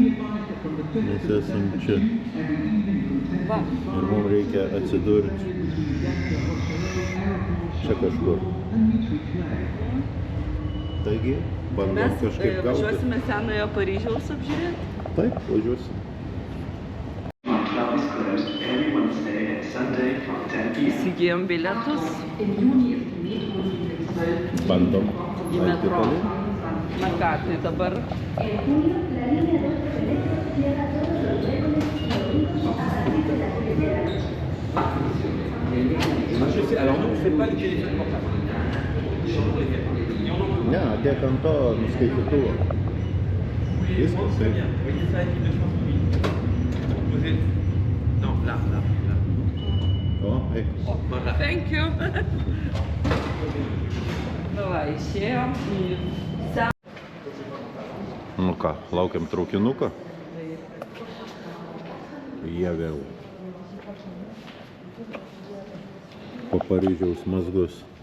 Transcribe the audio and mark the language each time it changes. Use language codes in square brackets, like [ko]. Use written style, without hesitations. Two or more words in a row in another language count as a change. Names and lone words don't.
[lt] Mes esam čia. Va, Ir mums reikia atsidurti čia kažkur. Taigi, bandom mes kažkaip gauti. važiuosime Senojo Paryžiaus apžiūrėti. Taip, važiuosim. [en] Club is closed every Wednesday and Sunday from 10 p.m. [lt] Įsigijom bilietus Bandom. į metro. Na ką, tai dabar [fr] Alors nous, on fait pas les téléphones portables. [lt] Ne, dėk ant to nuskaitytuvo. Viskas, [fr] Très bien. Voyez ça, équipe de France Mobile. Posez [lt] O, eik. [en] Thank you. [lt] Davai, išėjom į Nu ką, laukiam traukinuko. Jie vėl po Paryžiaus mazgus.